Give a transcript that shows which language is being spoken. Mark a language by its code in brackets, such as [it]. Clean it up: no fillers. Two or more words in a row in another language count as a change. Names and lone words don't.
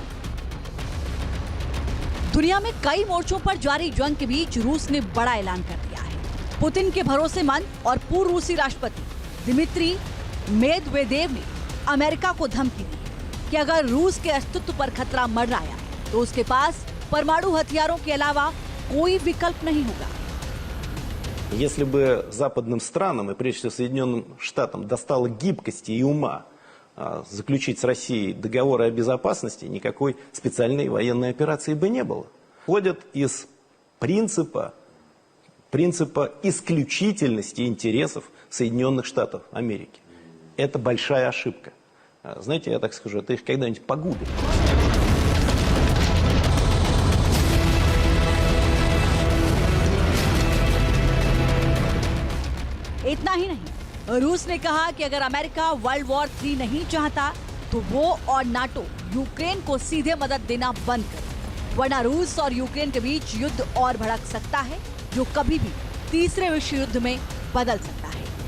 [hi] दुनिया में कई मोर्चों पर जारी जंग के बीच रूस ने बड़ा ऐलान कर दिया है। पुतिन के भरोसेमंद और पूर्व रूसी राष्ट्रपति दिमित्री मेदवेदेव ने अमेरिका को धमकी दी कि अगर रूस के अस्तित्व पर खतरा मंडराया तो उसके पास परमाणु हथियारों के अलावा कोई विकल्प नहीं होगा। [ru] Если бы западным странам и прежде всего Соединенным Штатам достало гибкости и ума заключить с Россией договоры о безопасности, никакой специальной военной операции бы не было. Ходят из принципа исключительности интересов Соединенных Штатов Америки. Это большая ошибка. Знаете, я так скажу, это их когда-нибудь погубит. [hi] इतना ही नहीं, रूस ने कहा कि अगर अमेरिका [en] world war 3 [hi] नहीं चाहता तो वो और नाटो यूक्रेन को सीधे मदद देना बंद करे, वरना रूस और यूक्रेन के बीच युद्ध और भड़क सकता है, जो कभी भी तीसरे विश्व युद्ध में बदल सकता है।